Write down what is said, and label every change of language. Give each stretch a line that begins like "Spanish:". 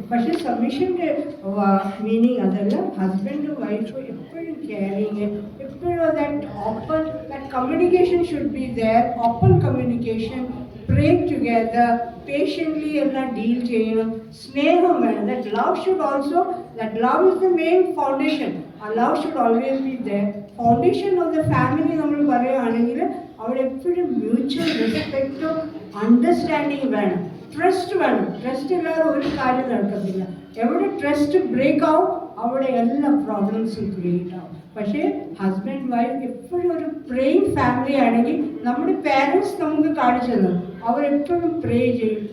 Malayalam: പക്ഷേ സബ്മിഷൻ്റെ മീനിങ് അതല്ല. ഹസ്ബൻഡും വൈഫും എപ്പോഴും കെയറിങ്, എപ്പോഴും
English: that communication should be there, open communication, pray together, patiently
Malayalam: എല്ലാം ഡീൽ ചെയ്യണം, സ്നേഹം വേണം.
English: That love is the main foundation. Love should always be there. Foundation of the family
Malayalam: നമ്മൾ പറയുകയാണെങ്കിൽ അവിടെ എപ്പോഴും മ്യൂച്വൽ റെസ്പെക്റ്റും അണ്ടർസ്റ്റാൻഡിങ് വേണം. ട്രസ്റ്റ് വേണം. ട്രസ്റ്റ് ഇല്ലാതെ ഒരു കാര്യം നടക്കത്തില്ല. എവിടെ ട്രസ്റ്റ് ബ്രേക്ക് ആവും അവിടെ എല്ലാ പ്രോബ്ലംസും ക്രിയേറ്റ് ആവും. പക്ഷേ ഹസ്ബൻഡ് വൈഫ് എപ്പോഴും ഒരു പ്രേയിങ് ഫാമിലി ആണെങ്കിൽ നമ്മുടെ പേരൻസ് നമുക്ക് കാണിച്ചു തന്നു, അവരെപ്പോഴും പ്രേ ചെയ്യും.